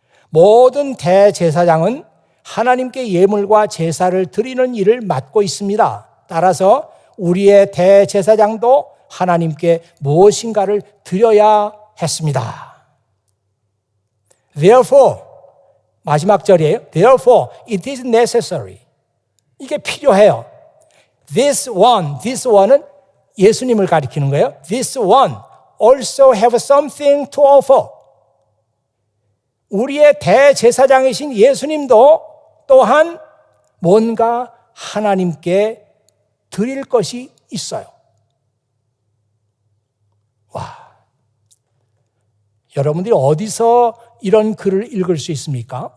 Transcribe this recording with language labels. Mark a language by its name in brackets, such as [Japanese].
[Korean] 모든 대제사장은 하나님께 예물과 제사를 드리는 일을 맡고 있습니다. 따라서 우리의 대제사장도 하나님께 무엇인가를 드려야 했습니다. [English] Therefore, [Korean] 마지막 절이에요. [English] Therefore, it is necessary. [Korean] 이게 필요해요. [English] This one [Korean] 은 예수님을 가리키는 거예요. [English] This one also have something to offer. [Korean] 우리의 대제사장이신 예수님도 또한 뭔가 하나님께 드릴 것이 있어요. 와, 여러분들이 어디서 이런 글을 읽을 수 있습니까?